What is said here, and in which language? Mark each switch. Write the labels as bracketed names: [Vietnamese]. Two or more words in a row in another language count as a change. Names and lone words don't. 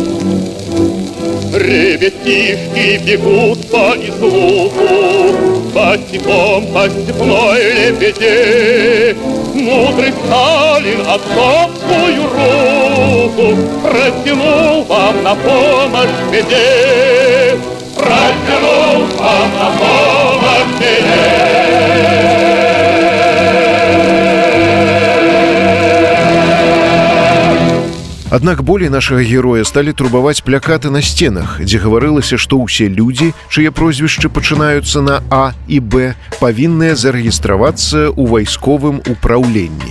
[Russian] Ребятишки бегут по излугу, босиком по степной лебеде. Мудрый Сталин отцовскую руку протянул вам на помощь в беде. Протянул вам на помощь в беде. [Belarusian] Аднак болей нашага героя сталі турбаваць плякаты на сценах, дзе гаварылася, што ўсе людзі, чые прозвішчы пачынаюцца на А і Б, павінныя зарэгістравацца ў вайсковым упраўленні.